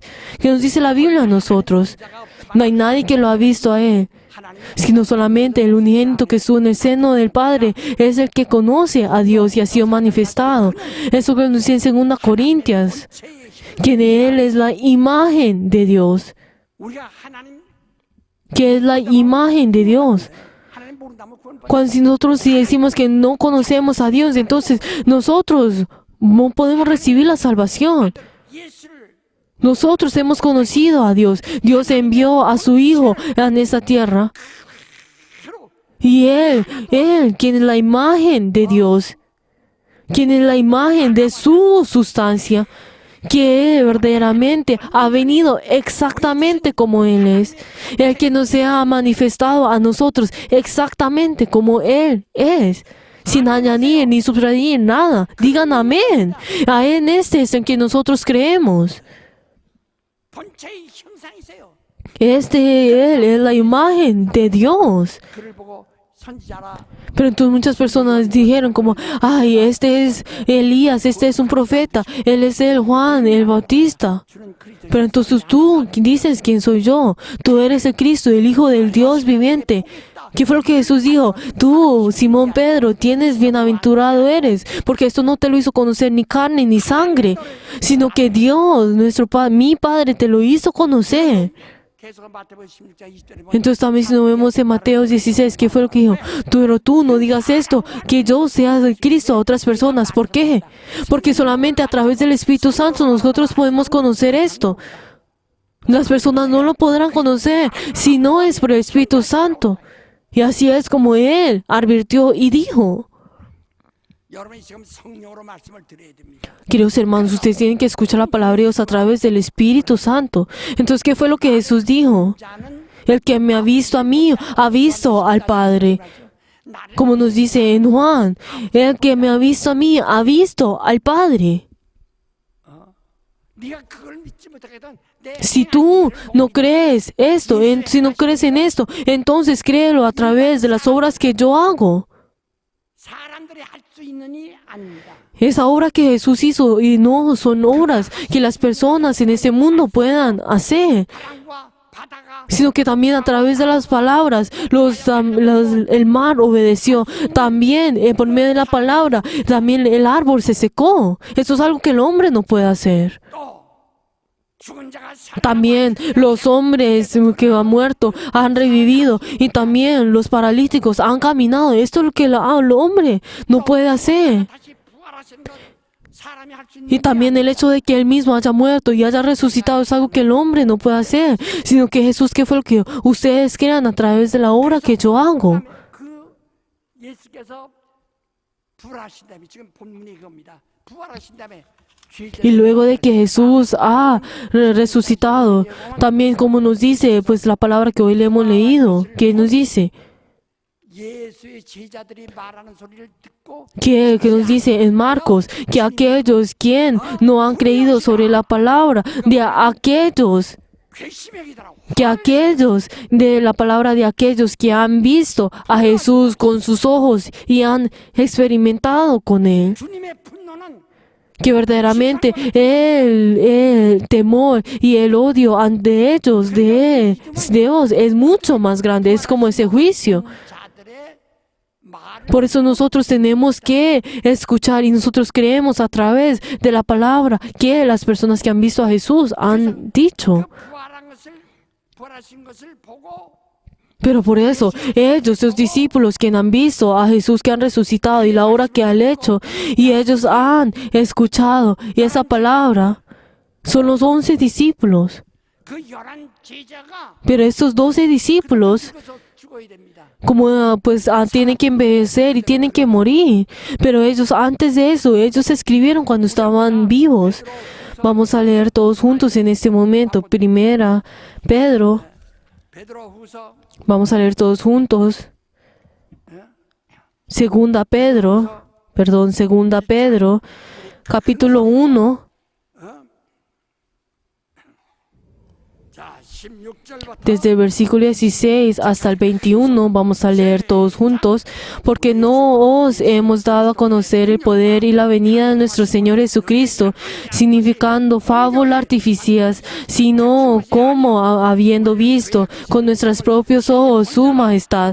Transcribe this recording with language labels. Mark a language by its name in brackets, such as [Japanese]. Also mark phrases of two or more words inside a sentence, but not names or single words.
[Spanish] ¿Qué nos dice la Biblia a nosotros? No hay nadie que lo ha visto a Él, sino solamente el unigénito que estuvo en el seno del Padre es el que conoce a Dios y ha sido manifestado. Eso que nos dice en 2 Corintios, que de Él es la imagen de Dios, [Korean] 우리가 하나님 [Spanish] que es la imagen de Dios. [Korean] 하나님 모른다면 구원 [Spanish] Cuando si decimos que no conocemos a Dios, entonces nosotros no podemos recibir la salvación. [Korean] 예수를 [Spanish] Nosotros hemos conocido a Dios. Dios envió a su Hijo en esta tierra. Y Él, quien es la imagen de Dios, quien es la imagen de su sustancia, que verdaderamente ha venido exactamente como Él es. El que nos ha manifestado a nosotros exactamente como Él es. Sin añadir ni sustraer nada. Digan amén. A Él este es en que nosotros creemos. [Korean] 본체의 형상이세요. [Spanish] Él es la imagen de Dios. [Korean] 그를 보고 선지자라 [Spanish] Pero entonces muchas personas dijeron como, ay, este es Elías, este es un profeta, él es el Juan, el Bautista. [Korean] 주는 그리스도 [Spanish] Pero entonces tú dices, ¿quién soy yo? Tú eres el Cristo, el Hijo del Dios viviente. ¿Qué fue lo que Jesús dijo? Tú, Simón Pedro, tienes bienaventurado eres, porque esto no te lo hizo conocer ni carne ni sangre, sino que Dios, mi Padre, te lo hizo conocer. [Korean] 계속 마태복음 16장 20절에 보면 [Spanish] Entonces también si nos vemos en Mateo 16, ¿qué fue lo que dijo? Pero tú no digas esto, que yo sea el Cristo a otras personas. ¿Por qué? Porque solamente a través del Espíritu Santo nosotros podemos conocer esto. Las personas no lo podrán conocer si no es por el Espíritu Santo. Y así es como Él advirtió y dijo. [Korean] 여러분이 지금 성령으로 말씀을 드려야 됩니다. [Spanish] Queridos hermanos, ustedes tienen que escuchar la palabra de Dios a través del Espíritu Santo. Entonces, ¿qué fue lo que Jesús dijo? [Korean] 자는 [Spanish] El que me ha visto a mí, ha visto al Padre. [Korean] 나를 [Spanish] Como nos dice en Juan, el que me ha visto a mí, ha visto al Padre. [Korean] 네가 그걸 믿지 못하거든. 내 [Spanish] Si tú no crees esto, si no crees en esto, entonces créelo a través de las obras que yo hago. [Korean] 사람들이 할 수 있느니 아닙니다. [Spanish] Esa obra que Jesús hizo y no son obras que las personas en este mundo puedan hacer, [Korean] 땅과 바다가 [Spanish] sino que también a través de las palabras el mar obedeció. También por medio de la palabra, también el árbol se secó. Esto es algo que el hombre no puede hacer. [Korean] 또 죽은 자가 [Spanish] También los hombres que han muerto han revivido y también los paralíticos han caminado. Esto es lo que el hombre no puede hacer. [Korean] 다시 부활하신 것 사람이 할 수 있는 [Spanish] Y también el hecho de que Él mismo haya muerto y haya resucitado es algo que el hombre no puede hacer, sino que Jesús, ¿qué fue lo que ustedes crean a través de la obra que yo hago? [Korean] 그 예수께서 부활하신 다음에 지금 본문이 이겁니다. 부활하신 다음에 [Spanish] Y luego de que Jesús ha resucitado, también como nos dice pues la palabra que hoy le hemos leído, que nos dice, [Korean] 예수의 제자들이 말하는 소리를 듣고 [Spanish] que nos dice en Marcos, que aquellos quien no han creído sobre la palabra, de aquellos [Korean] 괘씸하더라고. [Spanish] que aquellos de la palabra de aquellos que han visto a Jesús con sus ojos y han experimentado con Él, [Korean] 주님의 분노는 [Spanish] que verdaderamente el temor y el odio ante ellos de Dios es mucho más grande, es como ese juicio. [Korean] 자들의 말을 [Spanish] Por eso nosotros tenemos que escuchar y nosotros creemos a través de la palabra que las personas que han visto a Jesús han dicho. [Korean] 부활하신 것을 보고 [Spanish] Pero por eso, ellos, los discípulos que han visto a Jesús que han resucitado y la obra que ha hecho, y ellos han escuchado, y esa palabra, son los 11 discípulos. [Korean] 그 11 제자가 [Spanish] Pero estos 12 discípulos, [Korean] 죽어서 죽어야 됩니다. [Spanish] como pues tienen que envejecer y tienen que morir. Pero ellos, antes de eso, ellos escribieron cuando estaban vivos. Vamos a leer todos juntos en este momento. Primera, Pedro. [Korean] 베드로후서 [Spanish] Vamos a leer todos juntos. Segunda Pedro, capítulo 1, [Korean] 자 16절부터 [Spanish] desde el versículo 16 hasta el 21, vamos a leer todos juntos, porque no os hemos dado a conocer el poder y la venida de nuestro Señor Jesucristo, significando fábula artificias, sino como habiendo visto con nuestros propios ojos su majestad.